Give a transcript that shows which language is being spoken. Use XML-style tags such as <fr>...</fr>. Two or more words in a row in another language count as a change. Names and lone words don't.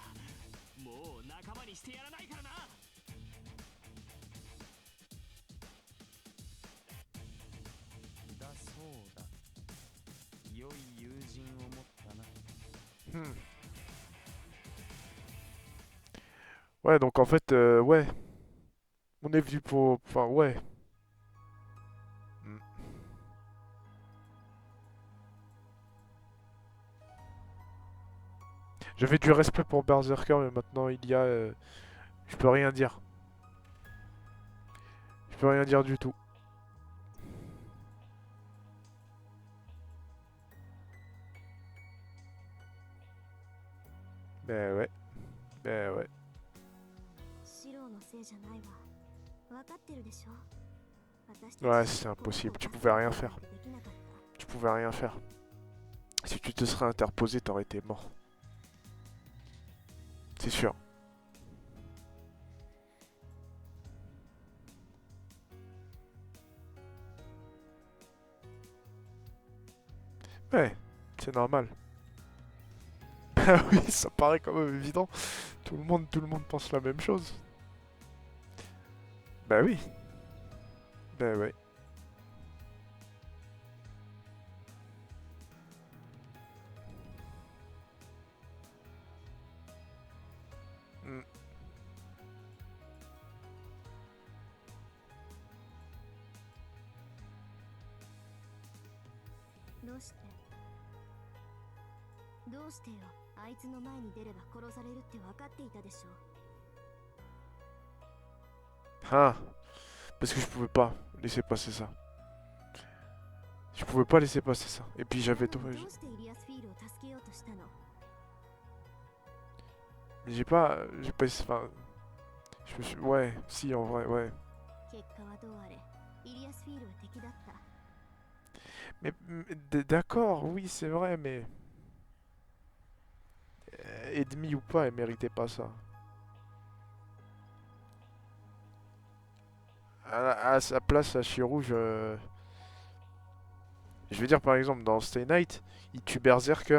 <ja>もう仲間にしてやらないからな。だそうだ。良い友人を持ったな。 Hmm.</ja> <fr>Ouais, donc en fait, ouais. On est venu pour... Enfin, ouais. Hmm. J'avais du respect pour Berserker, mais maintenant il y a... je peux rien dire. Je peux rien dire du tout. Ben ouais. Ben ouais.</fr> <ja>シロのせいじゃないわ。分かってるでしょ。私たち</ja> <fr>Ouais, c'est impossible. Tu pouvais rien faire.</fr> <ja>できなかった。</ja> <fr>Tu pouvais rien faire. Si tu te serais interposé, t'aurais été mort. C'est sûr. Ouais, c'est normal. Ah oui, ça paraît quand même évident. Tout le monde pense la même chose. Bah oui. Bah ouais. Hmm.</fr> <ja>どうしてどうしてよ。あいつの前に出れば殺されるって分かっていたでしょ。</ja> <fr>Ah, parce que je pouvais pas laisser passer ça. Je pouvais pas laisser passer ça. Et puis j'avais tout.</fr> <ja>どうしてイリアスフィールを助けようとしたの？</ja> <fr>J'ai pas. J'ai pas. Enfin. Je me suis. Ouais, si, en vrai, ouais.</fr> <ja>結果はどうあれ、イリアスフィールは敵だった。</ja> <fr>Mais. D'accord, oui, c'est vrai, mais. Ennemi ou pas, elle méritait pas ça. À sa place, à Shirou, je vais dire par exemple, dans Stay Night, il tue Berserker.</fr>